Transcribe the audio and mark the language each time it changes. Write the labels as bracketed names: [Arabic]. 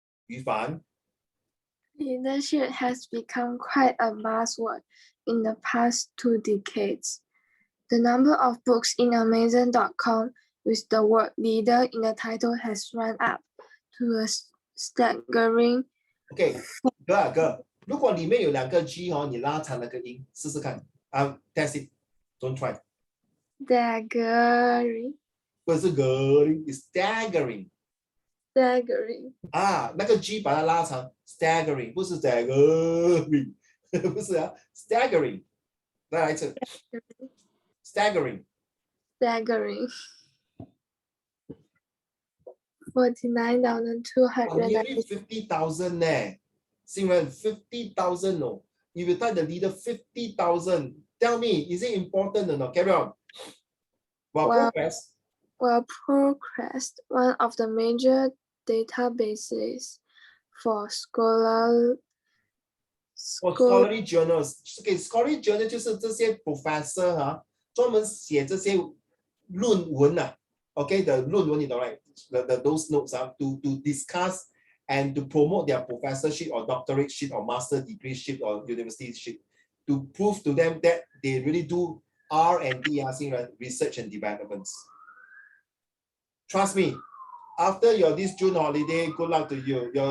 [English] Yifan. Leadership has become quite a buzzword in the past 2 decades. The number of books in Amazon.com with the word leader in the title has run up to a staggering. [Chinese] Okay, 哥，如果里面有2个 G 你拉长那个音，试试看。 [English] Test it. Don't try. Staggering. [Chinese] 不是 [English] staggering, it's staggering. Staggering. [Chinese] 那个 G 把它拉长 ，staggering 不是 staggering， 不是staggering。再来一次 ，staggering。 [English] Staggering. 49,200. Nearly 50,000 呢，Xingren 50,000 no. If you type the leader 50,000, tell me, is it important or not? Carry on. Progress. Well, Progress, one of the major databases for scholarly journals. [Chinese] Okay, [English] scholarly journal [Chinese] 就是这些 professor 专门写这些论文 [English] Okay, the [Chinese] 论文你懂 [English] right? Those notes to discuss and to promote their professorship or doctorate or master degree or university to prove to them that they really do R&D, research and developments. Trust me, after this June holiday, good luck to you.